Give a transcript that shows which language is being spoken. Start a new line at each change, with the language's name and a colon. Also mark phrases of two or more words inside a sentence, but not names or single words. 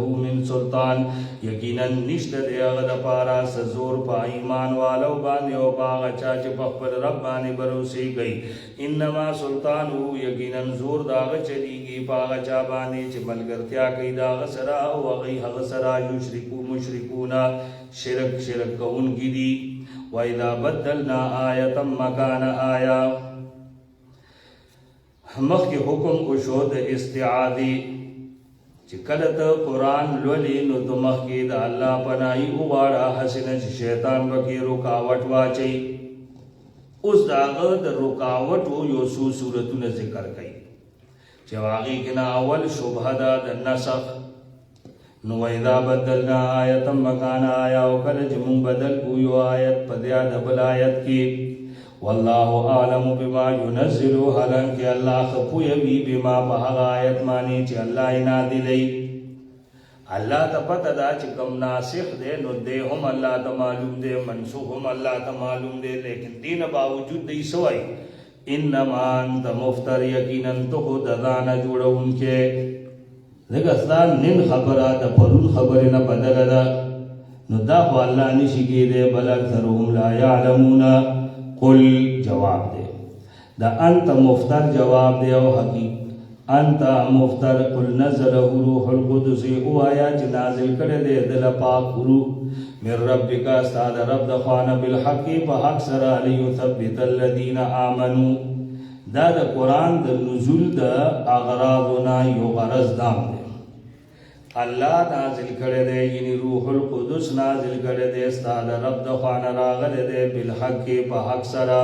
Arabic: من سلطان
Pashto: یقینا نشته دی هغه دپاره څه زور په ایمان والو باندې او په هغه چا چې په خپل رب باندې بروسې کوي
Arabic: انما سلطانه
Pashto: یقینا زور د هغه چلیږي په هغه چا باندې چې ملګرتیا کوي د هغه سره او هغوی هغه سره مشرکون شرک کوونکي دي
Arabic: وَإِذَا بَدَّلْنَا آیَةً مَكَانَ آیَةٍ
Pashto: مخکې حکم وشو د استعاذې چې کله ته قرآن لولې نو ته مخکې د الله پناهي وغواړه هسې نه چې شیطان پکې رکاوټ واچوي اوس د هغه د رکاوټو یو څو صورتونه ذکر کوي چې هغې کې نه اول شبهه ده د نسخ نو
Arabic: وَإِذَا بَدَّلْنَا آیَةً مَكَانَ آیَةٍ
Pashto: او کله چې موږ بدل کړو یو آیت په ځای د بل آیت کې
Arabic: والله اعلم بما ينزل
Pashto: حالانکه الله ښه پوهوي بما په هغه آیت باندې چې الله یې نازلوي الله ته پته ده چې کوم ناسخ دی نو دی هم الله ته معلوم دی منسوخ هم الله ته معلوم دی لیکن دې نه باوجود دی څه وایي
Arabic: انما انت مفتر
Pashto: یقینا ته خو د ځانه جوړونکی ځکه ستا نن خبره د پرون خبرې نه بدله ده نو دا خو الله نشي کېدی
Arabic: بل اکثرهم لا یعلمون
Pashto: قل جواب دی دا
Arabic: انت مفتر
Pashto: جواب دی او
Arabic: انت مفتر قل نزله روح القدس
Pashto: او آیا چې نازل کړی دی دل پاک روح
Arabic: من ربک
Pashto: استاد رب د خوانه بالحق په حق سره
Arabic: لیثبت الذین آمنوا.
Pashto: دا د قرآن د نزول د اغراضنا یو غرض دام دی. الله نازل کړی دی یعنی
Arabic: روح القدس
Pashto: نازل کړی دی استاد رب د خوانه راغلی دی بالحق په حق سره.